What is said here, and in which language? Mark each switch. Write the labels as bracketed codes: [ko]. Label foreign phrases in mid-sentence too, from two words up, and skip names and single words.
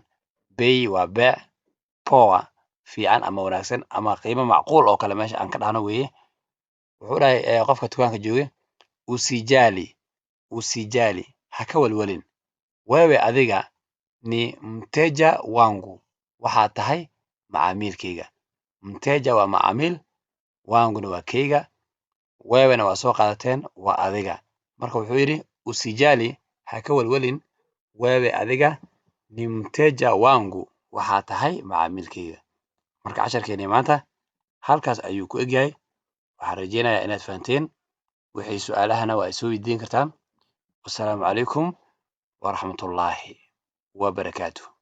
[sw] bei [so] waa beec, [sw] poa [so] fiican ama wanaagsan ama qiimo macquul oo kale meesha aan ka dhahno weeye. wuxuu dhahay qofka dukaanka jooga [sw] usijali, usijali, [so] ha ka walwalin, [sw] wewe [so] adiga [sw] ni mteja wangu, [so] waxaad tahay macaamilkayga. [sw] Mteja [so] waa macaamiil, [sw] wanguna [so] waa kayga, [sw] wewena [so] waa soo qaadateen, waa adiga. marka wuxuu yidhi [sw] usijali, [so] ha ka walwalin, [sw] wewe [so] adiga [sw] ni mteja wangu, [so] waxaad tahay macaamilkayga. marka casharkeeni maanta halkaas ayuu ku egyahay. waxaan rajeynayaa inaad fahanteen. wixii su'aalahana waa soo weydiin kartaan. wassalaamu calaykum waraxmatullaahi wabarakaatuh.